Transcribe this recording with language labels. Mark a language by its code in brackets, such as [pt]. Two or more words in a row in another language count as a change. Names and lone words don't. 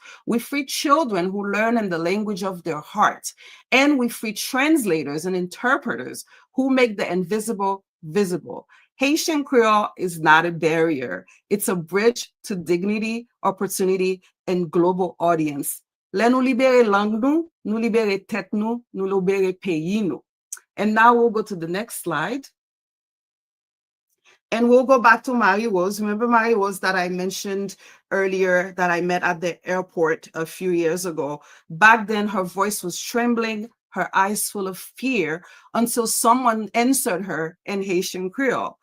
[en] We free children who learn in the language of their heart. And we free translators and interpreters who make the invisible visible. Haitian Creole is not a barrier. It's a bridge to dignity, opportunity, and global audience. [ht] Lè nou libere lang nou libere tèt nou libere pays nou. [en] And now we'll go to the next slide. And we'll go back to Marie-Rose. Remember Marie-Rose that I mentioned earlier, that I met at the airport a few years ago? Back then, her voice was trembling, her eyes full of fear, until someone answered her in Haitian Creole.